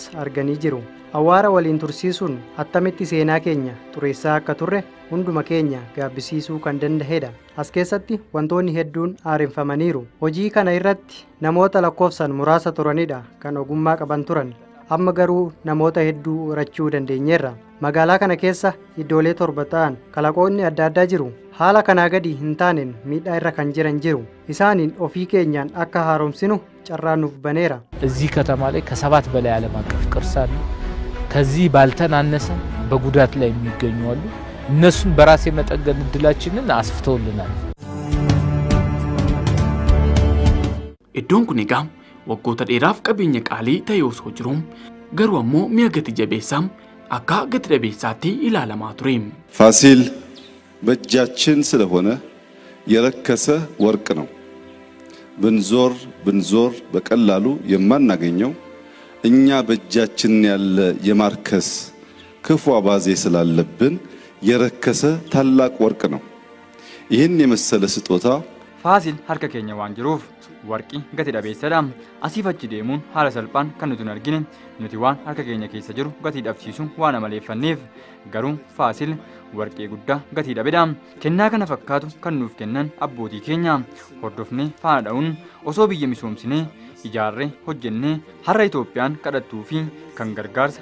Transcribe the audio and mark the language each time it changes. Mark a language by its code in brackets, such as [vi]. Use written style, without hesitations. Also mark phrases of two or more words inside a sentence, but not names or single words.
[om] arganii jiru awwaara waliin tursiisuun attamitti seenaa keenya xureessaa akka turre hunduma keenya gaabbisiisuu kan danda'edha as keessatti wantoonni hedduun haaromfamaniiru hojii kana irratti namoota lakkoofsan muraasa turanidha kan ogummaa qaban turan amma garuu namoota hedduu horachuu dandeenyeerra magaalaa kana keessa iddoolee 7 ta'an kalaqoonni adda addaa jiru haala kanaa gadi hin taaneen miidhaa irra kan jiran jiru isaaniin ofii keenyaan akka haaromsinu carraa nuuf baneera [am] እዚህ ከተማ ላይ ከ7 በላይ ዓለም አቀፍ ቅርስ አሉ ከዚህ ባልተናነሰ በጉዳት ላይ የሚገኙ አሉ እነሱን በራስ የመጠገን እድላችንን አስፍተውልናል [om] iddoon kun egaa waggoota dheeraaf qabeenya qaalii ta'ee osoo jiru garuu ammoo mi'a gati jabeessam akka gati dhabeessaatti ilaalamaa ture [am] ፋሲል በእጃችን ስለሆነ የረከሰ ወርቅ ነው ብንዞር በቀላሉ የማናገኘው እኛ በእጃችን ያለ የማርከስ ክፉ አባዜ ስላለብን የረከሰ ታላቅ ወርቅ ነው ይህን የመሰለ ስጦታ [om] ፋሲል harka keenya waan jiruuf warqi gati dhabeessadha asii fachi deemuun haala salphaan kan nuti argine nuti waan harka keenya keessa jiru gati dhabsiisu waan amaleeffanneef garuu Faasil warqee guddaa gati dhabedha kennaa kana fakkaatu kan nuuf kennan abbootii keenya hordofnee faadhaa'uun osoo biyya misoomsinee ijaarree hojjennee har'a Itoophiyaan kadhattuu fi kan gargaarsa